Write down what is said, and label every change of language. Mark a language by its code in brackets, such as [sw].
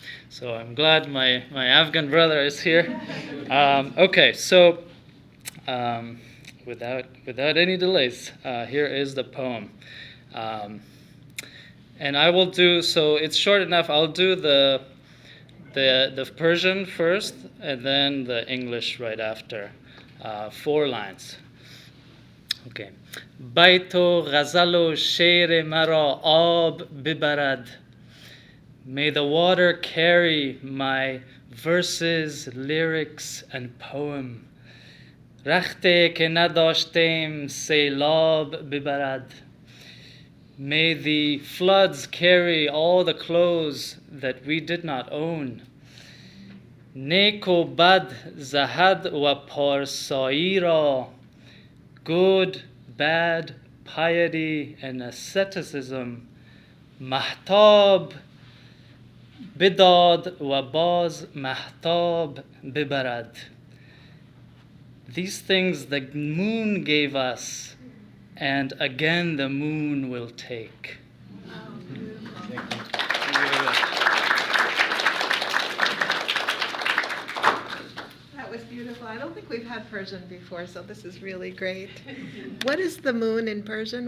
[en] So I'm glad my Afghan brother is here. Okay, so without any delays, here is the poem. And I will do, so it's short enough, I'll do the Persian first, and then the English right after. 4 lines. Okay. [fa] بیت و غزل و شعر مرا آب ببرد. [en] May the water carry my verses, lyrics, and poem. [fa] رخته که نداشتیم سیلاب ببرد. [en] May the floods carry all the clothes that we did not own. [fa] نیک و بد زهد و پارسایی را. [en] Good, bad, piety, and asceticism. [fa] مهتاب بداد و باز مهتاب ببرد. [en] These things the moon gave us, and again the moon will take. That was beautiful. I don't think we've had Persian before, so this is really great. What is the moon in Persian?